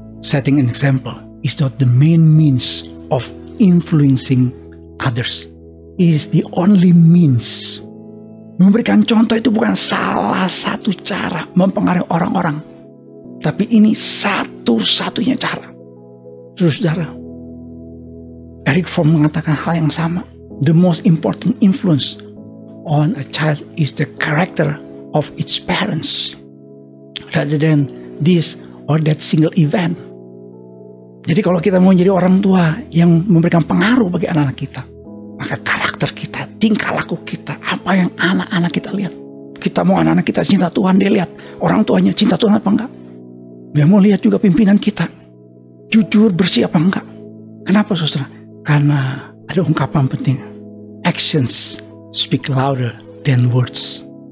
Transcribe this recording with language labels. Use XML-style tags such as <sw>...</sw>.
<en>Setting an example is not the main means of influencing others. It is the only means.</en> <id>Memberikan contoh itu bukan salah satu cara mempengaruhi orang-orang. Tapi ini satu-satunya cara. Saudara, Eric Fromm mengatakan hal yang sama.</id> <en>The most important influence on a child is the character of its parents. Rather than this or that single event.</en> <id>Jadi kalau kita mau jadi orang tua yang memberikan pengaruh bagi anak-anak kita, maka karakter kita, tingkah laku kita, apa yang anak-anak kita lihat. Kita mau anak-anak kita cinta Tuhan, dia lihat orang tuanya cinta Tuhan apa enggak. Dia mau lihat juga pimpinan kita jujur, bersih apa enggak. Kenapa saudara? Karena ada ungkapan penting.</id> <en>Actions speak louder than words.</en>